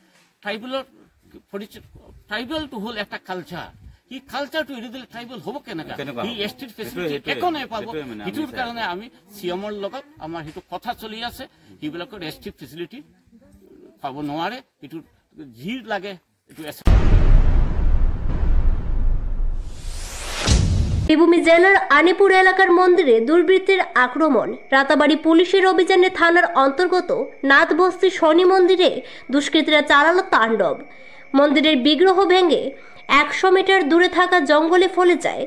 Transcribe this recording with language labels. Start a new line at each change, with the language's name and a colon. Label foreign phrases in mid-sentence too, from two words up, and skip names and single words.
Assamese: ট্ৰাইবেলটো হ'ল এটা কালচাৰ, সি কালচাৰটো এৰি দিলে ট্ৰাইবেল হ'ব কেনেকৈ? সি
English: STৰ facility
Assamese: একো নাপাব। সেইটোৰ কাৰণে আমি চিএমৰ লগত আমাৰ সেইটো কথা চলি আছে, সেইবিলাকৰ
English: ST facility
Assamese: পাব নোৱাৰে। এইটো যি লাগে এইটো
Bangla: বীরভূম জেলার আনিপুর এলাকার মন্দিরে দুর্বৃত্তের আক্রমণ। রাতাবাড়ি পুলিশের অভিযানে থানার অন্তর্গত নাথবস্তি শনি মন্দিরে দুষ্কৃতীরা চালালো তাণ্ডব। মন্দিরের বিগ্রহ ভেঙে 100 মিটার দূরে থাকা জঙ্গলে ফেলে যায়।